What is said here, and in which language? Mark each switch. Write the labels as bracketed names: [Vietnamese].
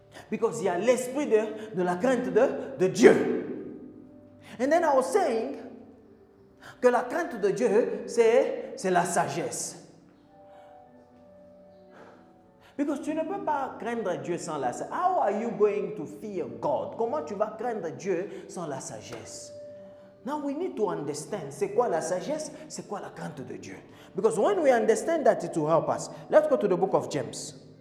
[French] Because il y a l'esprit de la crainte de Dieu. [English] And then I was saying [French] que la crainte de Dieu, c'est la sagesse. Because tu ne peux pas craindre Dieu sans la sagesse. [English] How are you going to fear God? [French] Comment tu vas craindre Dieu sans la sagesse? [English] Now we need to understand [French] c'est quoi la sagesse, c'est quoi la crainte de Dieu. [English] Because when we understand that, it will help us. Let's go to the book of James.